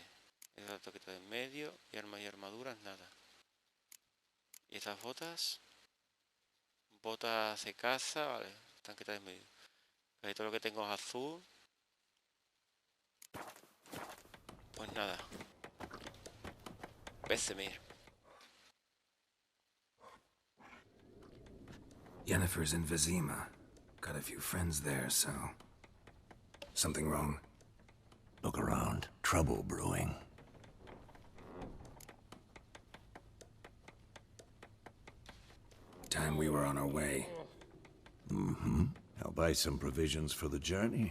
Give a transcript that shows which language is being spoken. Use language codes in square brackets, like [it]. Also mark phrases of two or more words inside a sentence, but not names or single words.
[es] Esa toqueta de en medio. Y armas y armaduras, nada. ¿Y estas botas? Botas de caza, vale. Tanqueta de en medio. Casi todo lo que tengo es azul. Pues nada. [en] Vesemir. Yennefer's in Wyzima. Got a few friends there, so... Something wrong? Look around. Trouble brewing. Time we were on our way. I'll buy some provisions for the journey.